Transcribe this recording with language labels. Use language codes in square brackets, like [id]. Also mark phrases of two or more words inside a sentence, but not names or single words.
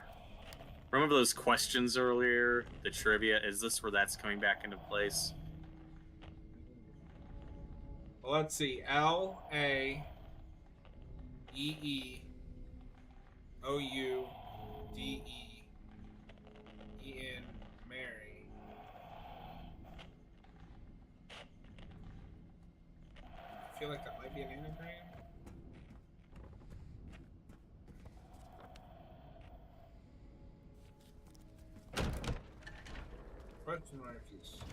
[en] Remember those questions earlier? The trivia? Is this where that's coming back into place? Well, let's see. L-A-E-E-O-U-D-E E-N Mary. I feel like that might be an anagram. Question marks.